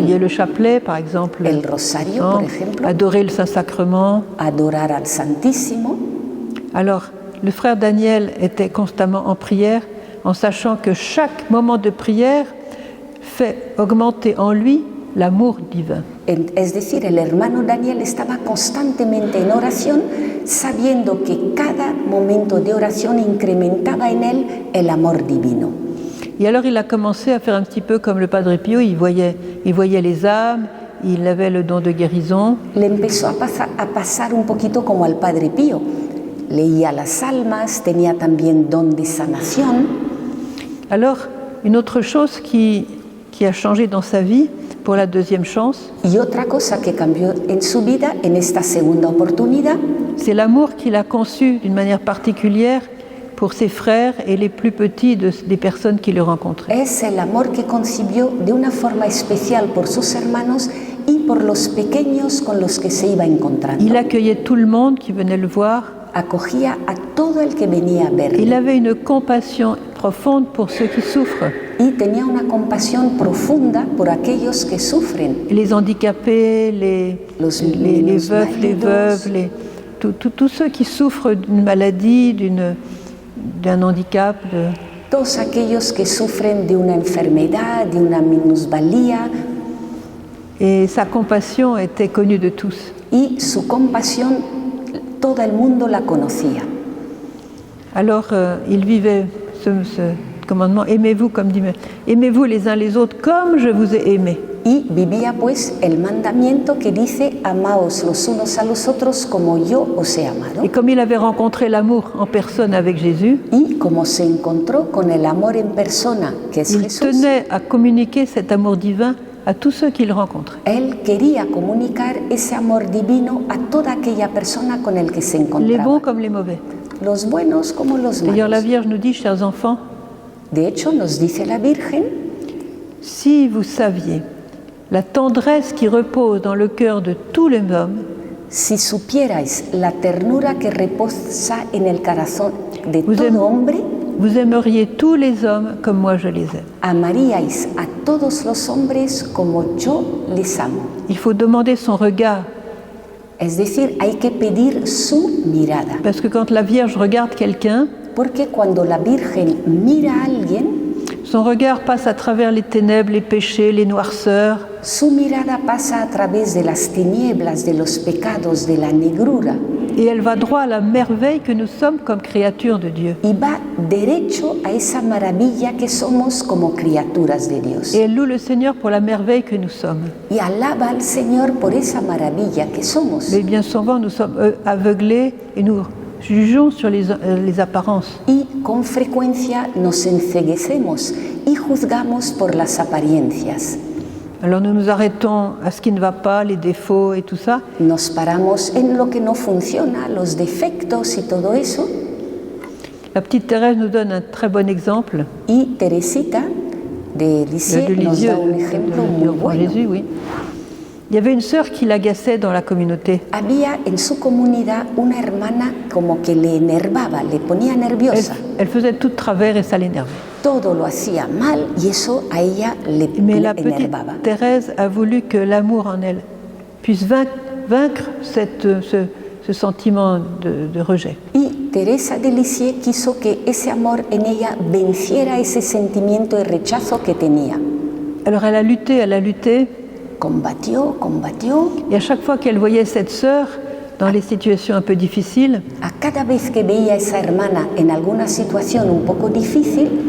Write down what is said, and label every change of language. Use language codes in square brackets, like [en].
[fr] Prier le chapelet, par exemple. [es] El rosario, por ejemplo. [fr] Adorer le Saint-Sacrement. [es] Adorar al Santísimo. [fr] Alors, le frère Daniel était constamment en prière, en sachant que chaque moment de prière fait augmenter en lui l'amour divin. [es] Es decir, el hermano Daniel estaba constantemente en oración, sabiendo que cada momento de oración incrementaba en él el amor divino. [fr] Et alors il a commencé à faire un petit peu comme le Padre Pio, il voyait les âmes, il avait le don de guérison. [es] Le empezó a pasar un poquito como al Padre Pío. Leía las almas, tenía también don de sanación. [fr] Alors, une autre chose qui a changé dans sa vie, pour la deuxième chance. [es] Y otra cosa que cambió en su vida en esta segunda oportunidad. [fr] C'est l'amour qu'il a conçu d'une manière particulière pour ses frères et les plus petits des personnes qu'il rencontrait. [es] Es el amor que concibió de una forma especial por sus hermanos y por los pequeños con los que se iba encontrando. [fr] Il accueillait tout le monde qui venait le voir. [es] Acogía a todo el que venía a verle. [fr] Il avait une compassion profonde pour ceux qui souffrent. [es] Y tenía una compasión profunda por aquellos que sufren. [fr] Les handicapés, les veufs, les veuves, tous ceux qui souffrent d'une maladie, d'un handicap. [es] Todos aquellos que sufren de una enfermedad, de una minusvalía. [fr] Et sa compassion était connue de tous. [es] Y su compasión, todo el mundo la conocía. [fr] Alors, il vivait ce commandement, aimez-vous, comme dit, aimez-vous les uns les autres comme je vous ai aimé. [es] Y vivía pues el mandamiento que dice, amaos los unos a los otros como yo os he amado. [fr] Et comme il avait rencontré l'amour en personne avec Jésus, [es] y como se encontró con el amor en persona, que es Jesús, [fr] il tenait à communiquer cet amour divin à tous ceux qu'il rencontrait. [es] Él quería comunicar ese amor divino a toda aquella persona con el que se encontraba. [fr] Les bons comme les mauvais. [es] Los buenos como los malos. [fr] D'ailleurs, la Vierge nous dit, chers enfants, [es] de hecho, nos dice la Virgen, [fr] si vous saviez la tendresse qui repose dans le cœur de tous les hommes, [es] si supierais la ternura que reposa en el corazón de todo hombre, [fr] vous aimeriez tous les hommes comme moi je les aime. [es] Amaríais a todos los hombres como yo les amo. [fr] Il faut demander son regard. [es] Es decir, hay que pedir su mirada. [fr] Parce que quand la Vierge regarde quelqu'un, [es] Porque cuando la Virgen mira a alguien, [fr] son regard passe à travers les ténèbres, les péchés, les noirceurs, [es] su mirada pasa a través de las tinieblas, de los pecados, de la negrura, [fr] et elle va droit à la merveille que nous sommes comme créatures de Dieu. [es] y va derecho a esa maravilla que somos como criaturas de Dios. [fr] Et elle loue le Seigneur pour la merveille que nous sommes. [es] Y alaba al Señor por esa maravilla que somos. [fr] Mais bien souvent, nous sommes aveuglés et nous jugeons sur les apparences. [es] Y con frecuencia nos enceguecemos y juzgamos por las apariencias. [fr] Alors nous nous arrêtons à ce qui ne va pas, les défauts et tout ça. [es] Nos paramos en lo que no funciona, los defectos y todo eso. [fr] La petite Thérèse nous donne un très bon exemple. [es] Y Teresita de Lisieux de nos Lisieux, da un ejemplo muy de bueno. [fr] Jésus, oui. Il y avait une sœur qui l'agaçait dans la communauté. [es] Había en su comunidad una hermana como que le enervaba, le ponía nerviosa. [fr] Elle faisait tout de travers et ça l'énervait. [es] Todo lo hacía mal y eso a ella [fr] Mais le la petite [es] enervaba. [fr] Thérèse a voulu que l'amour en elle puisse vaincre ce sentiment de rejet. [es] Y Teresa de Lisieux quiso que ese amor en ella venciera ese sentimiento de rechazo que tenía. [fr] Alors elle a lutté, [es] Combatió, combatió. [fr] et à chaque fois qu'elle voyait cette sœur dans les situations un peu difficiles, [es] A cada vez que veía a esa hermana en alguna situación un poco difícil,